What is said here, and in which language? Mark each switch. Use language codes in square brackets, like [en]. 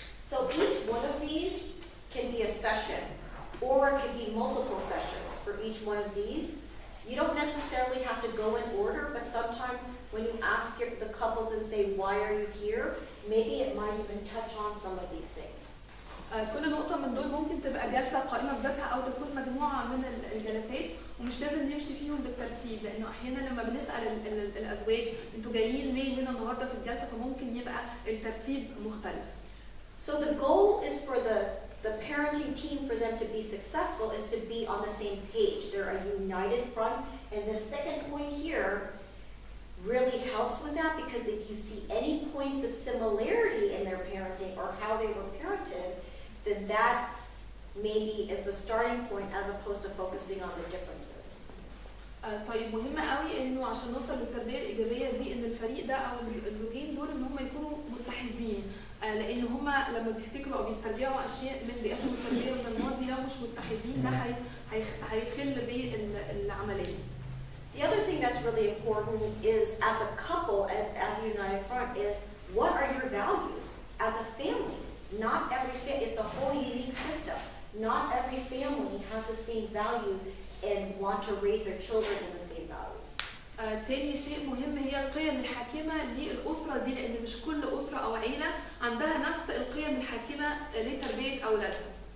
[en] So each one of these can be a session, or it could be multiple sessions for each one of these. You don't necessarily have to go in order, but sometimes when you ask the couples and say, why are you here? Maybe it might even touch on some of these things. [ar] كل نقطة من دول ممكن تبقى جلسة قائمة بذاتها أو تكون مجموعة من الجلسات، ومش لازم نمشي فيهم بالترتيب، لأنه أحيانا لما بنسأل الأزواج أنتوا جايين ليه هنا النهاردة في الجلسة، فممكن يبقى الترتيب مختلف. [en] So the goal is for the parenting team, for them to be successful, is to be on the same page. They're a united front, and the second point here really helps with that, because if you see any points of similarity in their parenting or how they were parented, then that maybe is the starting point as opposed to focusing on the differences. [ar] طيب مهم قوي انه عشان نوصل للتربيه الايجابيه دي ان الفريق ده او الزوجين دول ان هم يكونوا متحدين، لان هم لما بيفتكروا او بيسترجعوا اشياء من بيئتهم التربيه من الماضي لو مش متحدين ده هيخل بالعمليه. [en] The other thing that's really important is, as a couple, as a united front, is what are your values as a family? Not every it's a whole unique system. Not every family has the same values and want to raise their children in the same values. [ar] تاني شيء مهم هي القيم الحاكمة للأسرة دي، لأن مش كل أسرة أو عيلة عندها نفس القيم الحاكمة لتربية أولادها.